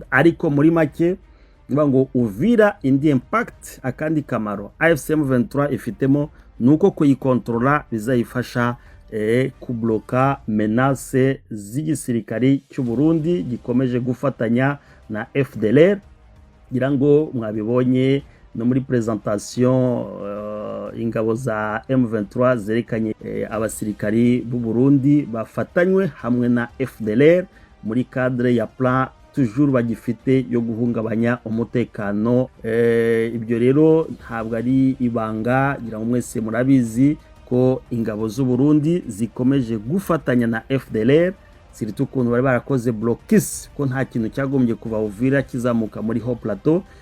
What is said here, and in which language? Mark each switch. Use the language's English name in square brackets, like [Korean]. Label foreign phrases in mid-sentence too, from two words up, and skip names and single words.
[Kinyarwanda] Ariko muri make ngo Uvira indi impact akandi kamaro AFC M23 ifitemo nuko kuyikontrola bizayifasha kubloka menace z'igisirikari cy'u Burundi gikomeje gufatanya na FDLR. Ngira ngo mwabibonye no muri presentation ingabo za M23 zerekanye abasirikari b'u Burundi bafatanywe hamwe na FDLR muri cadre ya [French] plan toujours [Kinyarwanda] bagifite yo guhungabanya umutekano. Ibyo rero ntabwo ari ibanga, ngira ngo mwese murabizi ko ingabo z'u Burundi zikomeje gufatanya na FDLR, siritu ukuntu bari barakoze blocus ko nta kintu cyagombye kuva Uvira kizamuka muri ho plateau.